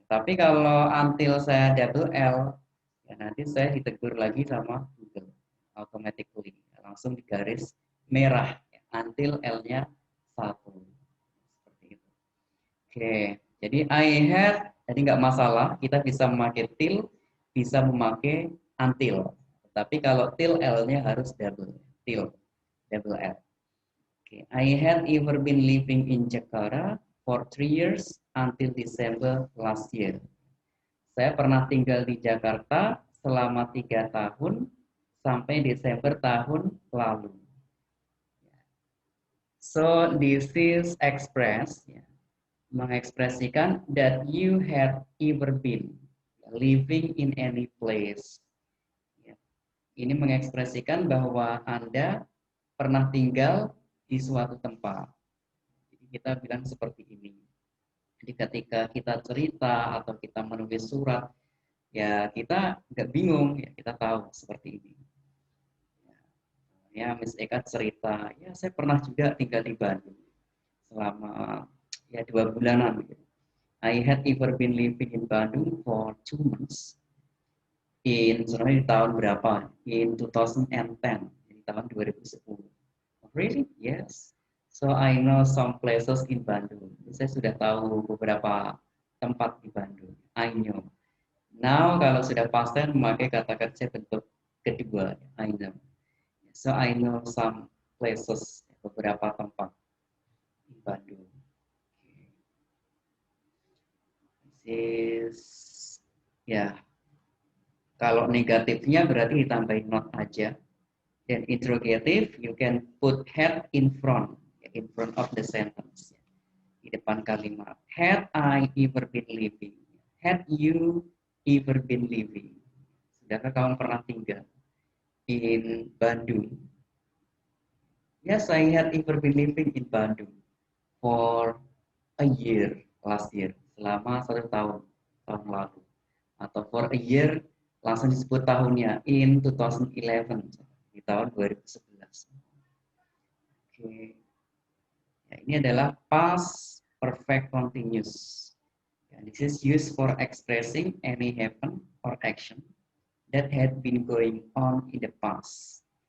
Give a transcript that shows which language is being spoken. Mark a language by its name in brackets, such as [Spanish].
[Indonesian] Tapi kalau until saya double L, ya nanti saya ditegur lagi sama Google automatically, langsung di garis merah, ya, until L-nya 1. Seperti itu. Oke, jadi I had, jadi nggak masalah, kita bisa memakai till, bisa memakai until. Tapi kalau till L-nya harus double, till, double L. [English] Oke, I had ever been living in Jakarta for 3 years until December last year. [Indonesian] Saya pernah tinggal di Jakarta selama 3 tahun sampai Desember tahun lalu. [English] So this is express, ya, mengekspresikan that you had ever been living in any place. [Indonesian] Ya. Ini mengekspresikan bahwa Anda pernah tinggal di suatu tempat. Jadi kita bilang seperti ini. Jadi ketika kita cerita atau kita menulis surat, ya kita nggak bingung, ya kita tahu seperti ini. Ya, Miss Eka cerita, ya saya pernah juga tinggal di Bandung selama ya 2 bulanan. Gitu. [English] I had ever been living in Bandung for 2 months. [Indonesian] Sebenarnya di tahun berapa? [English] In 2010, [Indonesian] di tahun 2010. [English] Really? Yes. So I know some places in Bandung. [Indonesian] Saya sudah tahu beberapa tempat di Bandung. [English] I know. [Indonesian] Now kalau sudah pasten memakai kata kerja bentuk kedua. [English] I know. So I know some places, [Indonesian] beberapa tempat di Bandung. This is, ya. Kalau negatifnya berarti ditambahin not aja. [English] Dan interrogative, you can put had in front of the sentence. [Indonesian] Di depan kalimat. [English] Had I ever been living? Had you ever been living? [Indonesian] Sudahkah kamu pernah tinggal in Bandung? [English] Yes, I had ever been living in Bandung for a year last year. [Indonesian] Selama 1 tahun lalu. Atau [English] for a year, [Indonesian] langsung disebut tahunnya, in 2011. Di tahun 2011. Oke. Ya, ini adalah past perfect continuous. [English] Ya, this is used for expressing any happen or action that had been going on in the past.